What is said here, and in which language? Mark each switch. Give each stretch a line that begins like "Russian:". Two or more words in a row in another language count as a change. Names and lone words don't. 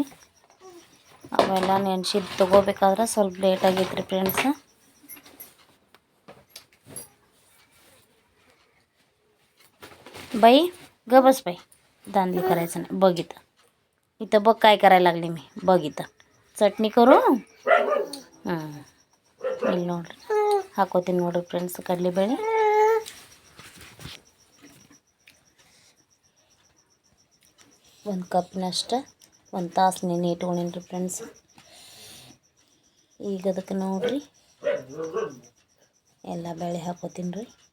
Kannada: ಅವೆಲ್ಲ ನೆನ್ಸಿದ್ದು ತೊಗೋಬೇಕಾದ್ರೆ ಸ್ವಲ್ಪ ಲೇಟ್ ಆಗೈತೆ ರೀ ಫ್ರೆಂಡ್ಸ.
Marathi: बाई ग बस बाई दांडली करायचं नाही. बघ इथं बघ काय करायला लागली मी. बघ इथं चटणी करू.
Kannada: ಇಲ್ಲಿ ನೋಡ್ರಿ ಹಾಕೋತೀನಿ ನೋಡ್ರಿ ಫ್ರೆಂಡ್ಸ್ ಕಡಲೆಬೇಳೆ. ಒಂದು ಕಪ್ನಷ್ಟು 1 ತಾಸು ನೆನೆ ಇಟ್ಕೊಂಡೀನಿ ರೀ ಫ್ರೆಂಡ್ಸ್. ಈಗ ಅದಕ್ಕೆ ನೋಡ್ರಿ ಎಲ್ಲ ಬೇಳೆ ಹಾಕೋತೀನಿ ರೀ.